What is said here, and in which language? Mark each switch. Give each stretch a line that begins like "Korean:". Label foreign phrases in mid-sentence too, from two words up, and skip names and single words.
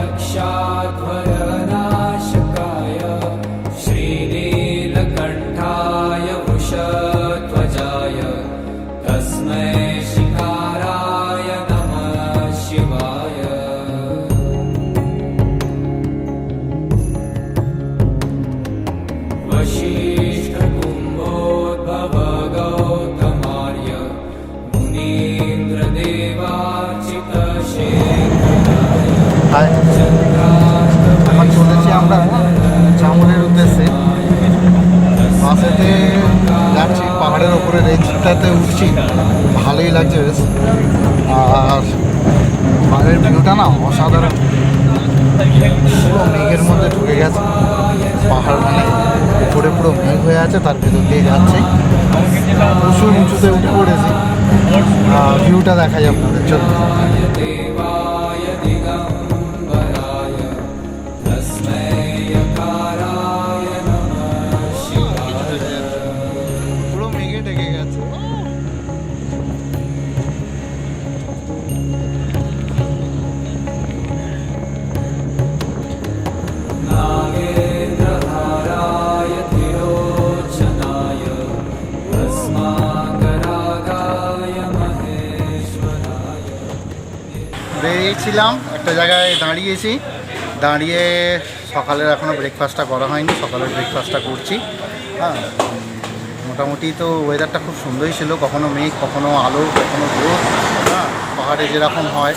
Sanskrit: दक्षाध्वरनाशकाय श्रीनीलकण्ठाय वृषध्वजाय तस्मै शिकाराय नमः शिवाय वसिष्ठकुम्भोद्भव गौतमार्य
Bangla: হাই, এখন চলেছি আমরা চামুরের উদ্দেশ্যে। বাসেতে যাচ্ছি, পাহাড়ের ওপরে রেঞ্জটাতে উঠছি, ভালোই লাগছে বেশ। আর পাহাড়ের ভিউটা না অসাধারণ, পুরো মেঘের মধ্যে ঢুকে গেছে। পাহাড় মানে উপরে পুরো মেঘ হয়ে আছে, তার ভেতর দিয়ে যাচ্ছে, প্রচুর উঁচুতে উঠে পড়েছি। ভিউটা দেখাই আপনাদের, চলুন।
Sanskrit: देवाय दिगम्बराय तस्मै यकाराय नमः शिवाय
Bangla: পুরো মেঘে ঢেকে গেছে।
Sanskrit: नागेन्द्रहाराय त्रिलोचनाय भस्माकरागाय महेश्वराय
Bangla: বেরিয়েছিলাম, একটা জায়গায় দাঁড়িয়েছি, দাঁড়িয়ে সকালের এখনও ব্রেকফাস্টটা করা হয়নি, সকালের ব্রেকফাস্টটা করছি। হ্যাঁ, মোটামুটি তো ওয়েদারটা খুব সুন্দরই ছিল, কখনো মেঘ, কখনো আলো, কখনো রোদ। হ্যাঁ, পাহাড়ে যেরকম হয়।